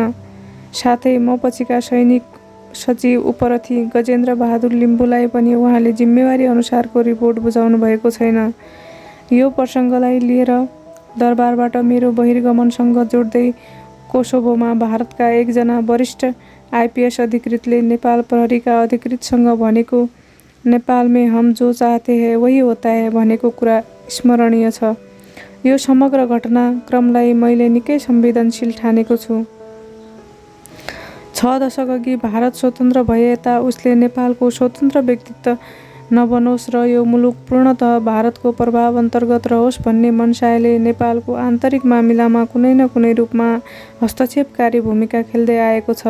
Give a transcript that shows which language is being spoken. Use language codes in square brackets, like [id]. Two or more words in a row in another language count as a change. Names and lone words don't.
[ne] साथै म पछिका सैनिक सचिव उपरथी गजेन्द्र बहादुर लिम्बूलाई पनि उहाँले जिम्मेवारी अनुसारको रिपोर्ट बुझाउनु भएको छैन। यो प्रसङ्गलाई लिएर दरबारबाट मेरो बहिर्गमनसँग जोड्दै कोसोभोमा भारतका एकजना वरिष्ठ आइपिएस अधिकृतले नेपाल प्रहरीका अधिकृतसँग भनेको [hi] नेपाल में हम जो चाहते हैं वही होता है [ne] भनेको कुरा स्मरणीय छ। यो समग्र घटनाक्रमलाई मैले निकै संवेदनशील ठानेको छु। 6 दशक अघि भारत स्वतन्त्र भए यता उसले नेपालको स्वतन्त्र व्यक्तित्व नबनोस् र यो मुलुक पूर्णतः भारतको प्रभाव अन्तर्गत रहोस् भन्ने मनसायले नेपालको आन्तरिक मामिलामा कुनै न कुनै रूपमा हस्तक्षेपकारी भूमिका खेल्दै आएको छ।